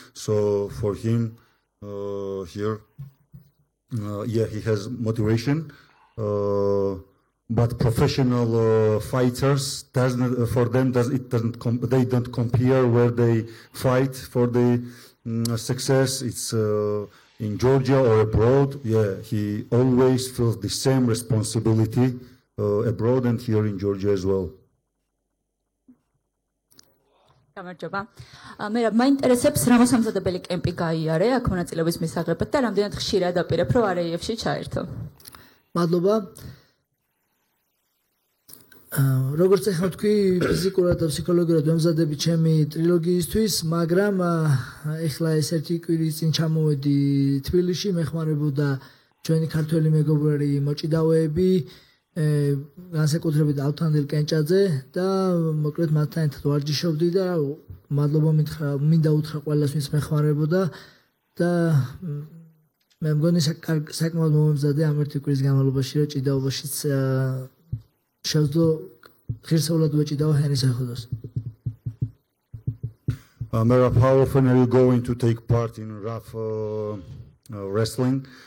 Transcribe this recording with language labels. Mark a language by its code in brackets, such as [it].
[en] So for him here, yeah, he has motivation, but professional fighters doesn't, for them it doesn't they don't compare where they fight for the success. It's in Georgia or abroad. Yeah, he always feels the same responsibility abroad and here in Georgia as well. [ka] გამარჯობა. მე რა მაინტერესებს, რა მოსამზადებელი კემპი გაიარე აქ მონაწილეობის მისაღებად და რამდენად ხშირად აპირებ რომ AEF-ში ჩაერთო? მადლობა. როგორც ახლა თქვი, ფიზიკურად და ფსიქოლოგიურად ამზადები ჩემი ტრილოგიისთვის, მაგრამ ახლა ეს ერთი კვირის წინ ჩამოვედი თბილისში, მეხმარებოდა ჩვენი ქართველი მეგობრები მოჭიდავეები, განსაკუთრებით ავთანდილ კენჭაძე და მოკლედ მათთან ერთად ვარჯიშობდი და მადლობა მითხრა, მინდა უთხრა ყველას ვინც მეხმარებოდა და მე მგონი საკმაოდ მომემზადე ამ ერთი კვირის განმავლობაში რა ჭიდაობაშიც შევძლო ღირსეულად ვეჭიდავ ჰენის ახლოს. [en] Merab, how often are you going to take part in rough wrestling?